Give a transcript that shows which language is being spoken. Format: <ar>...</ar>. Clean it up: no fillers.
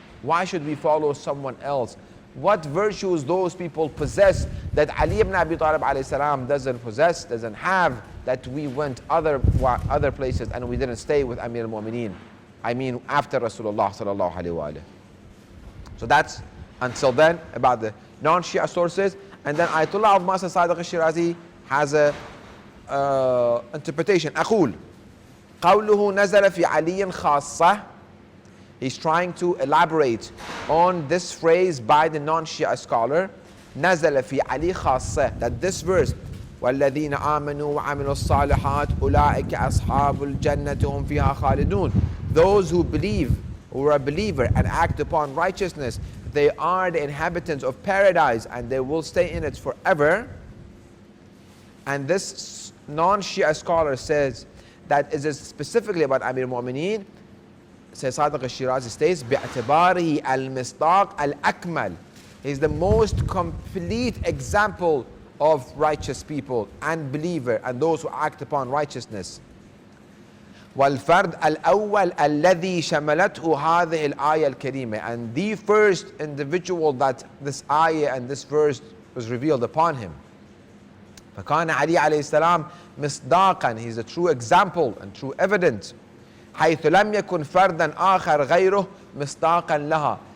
<en>Why should we follow someone else? What virtues those people possess that Ali ibn Abi Talib alayhi salam doesn't possess, doesn't have, that we went other places and we didn't stay with Amir al-Mu'mineen? I mean, after Rasulullah sallallahu alayhi wa sallam. So that's until then about the non-Shia sources. And then Ayatollah Azma Sadiq al-Shirazi has a interpretation.</en> <ar>أقول قوله نزل في علي خاصة.</ar> <en>He's trying to elaborate on this phrase by the non-Shia scholar,</en> <ar>نزل في علي خاصة,</ar> <en>that this verse</en> <ar>والذين آمنوا وعملوا الصالحات أولئك أصحاب الجنة هم فيها خالدون,</ar> <en>those who believe, who are a believer and act upon righteousness, they are the inhabitants of paradise and they will stay in it forever. And this non-Shia scholar says that it is specifically about Amir al-Mu'mineen. Says Sadiq al-Shirazi states,</en> <ar>بِاعْتِبَارِهِ الْمِصْدَاقِ الْأَكْمَلِ.</ar> <en>He's the most complete example of righteous people and believer and those who act upon righteousness.</en> <ar>وَالْفَرْدْ الْأَوَّلِ الَّذِي شَمَلَتْهُ هَذِهِ الْآيَةِ الْكَرِيمَةِ.</ar> <en>And the first individual that this ayah and this verse was revealed upon him.</en> <ar>فَكَانَ عَلِي عَلَيْهِ السَّلَامِ مِصْدَاقًا.</ar> <en>He's a true example and true evidence.</en> <ar>حيث لم يكن فردا آخر غيره مصداقا لها.</ar>